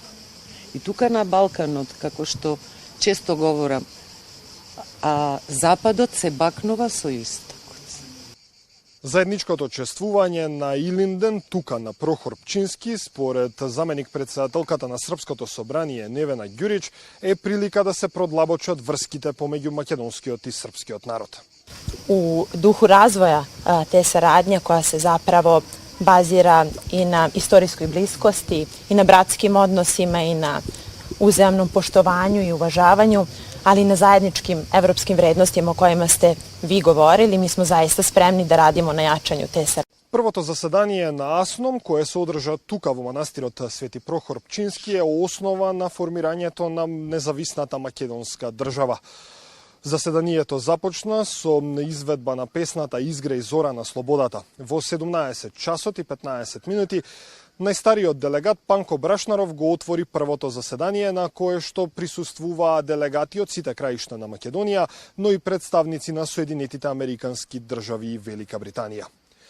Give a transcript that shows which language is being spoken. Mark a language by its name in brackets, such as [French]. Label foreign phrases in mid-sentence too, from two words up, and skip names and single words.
[Macedonian] И тука на Балканот, како што често говорам, Западот се бакнува со Истокот. Заедничкото чествување на Илинден тука на Прохор Пчински, според заменик председателката на Српското собрание Невена Ѓурич, е прилика да се продлабочат врските помеѓу македонскиот и српскиот народ. [Serbian] U duhu razvoja te saradnje koja se zapravo bazira i na istorijskoj bliskosti i na bratskim odnosima i na uzajamnom poštovanju i uvažavanju, ali i na zajedničkim evropskim vrednostima o kojima ste vi govorili. Mi smo zaista spremni da radimo na jačanju te saradnje. [Macedonian] Првото заседание на Асном, кое се одржа тука во манастирот Свети Прохор Пчински, е основа на формирањето на независната македонска држава. Заседанието започна со изведба на песната Изгреј зора на слободата. Во 17 часот и 15 минути најстариот делегат Панко Брашнаров го отвори првото заседание на кое што присуствуваа делегати од сите краишта на Македонија, но и представници на Соединетите Американски држави и Велика Британија.